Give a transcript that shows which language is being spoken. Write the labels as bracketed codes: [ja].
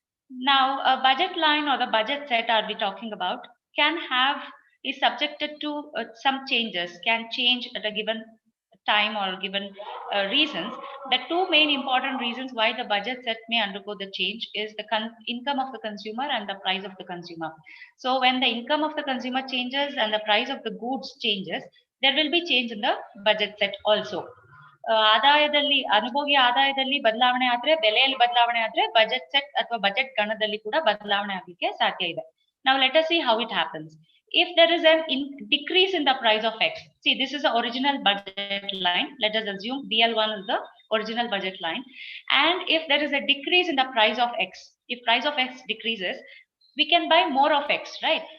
[en] Now, a budget line or the budget set are we talking about is subjected to some changes, can change at a given time or given reasons. The two main important reasons why the budget set may undergo the change is the income of the consumer and the price of the consumer. So when the income of the consumer changes and the price of the goods changes, there will be change in the budget set also. [kn] ಆದಾಯದಲ್ಲಿ ಅನುಭೋಗಿ ಆದಾಯದಲ್ಲಿ ಬದಲಾವಣೆ ಆದ್ರೆ, ಬೆಲೆಯಲ್ಲಿ ಬದಲಾವಣೆ ಆದ್ರೆ budget set ಅಥವಾ budget ಗಣದಲ್ಲಿ ಕೂಡ ಬದಲಾವಣೆ ಆಗಲಿಕ್ಕೆ ಸಾಧ್ಯ ಇದೆ. [en] Now let us see how it happens. If there is a decrease in the price of X, see this is the original budget line. Let us assume BL1 is the original budget line. And if there is a decrease in the price of X, if price of X decreases, we can buy more of X, right?